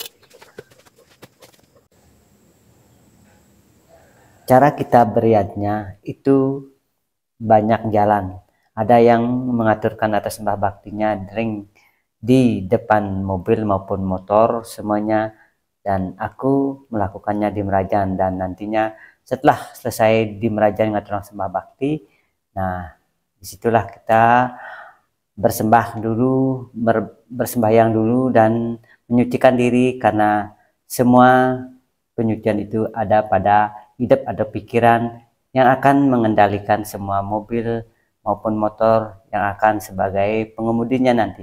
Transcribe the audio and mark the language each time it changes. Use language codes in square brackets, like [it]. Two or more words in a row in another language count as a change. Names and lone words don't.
[id] Cara kita beriadnya itu banyak jalan. Ada yang mengaturkan atas sembah baktinya di depan mobil maupun motor semuanya, dan aku melakukannya di Merajan. Dan nantinya setelah selesai di Merajan ngatur sembah bakti, nah disitulah kita bersembahyang dulu dan menyucikan diri, karena semua penyucian itu ada pada hidup atau pikiran yang akan mengendalikan semua mobil maupun motor yang akan sebagai pengemudinya nanti.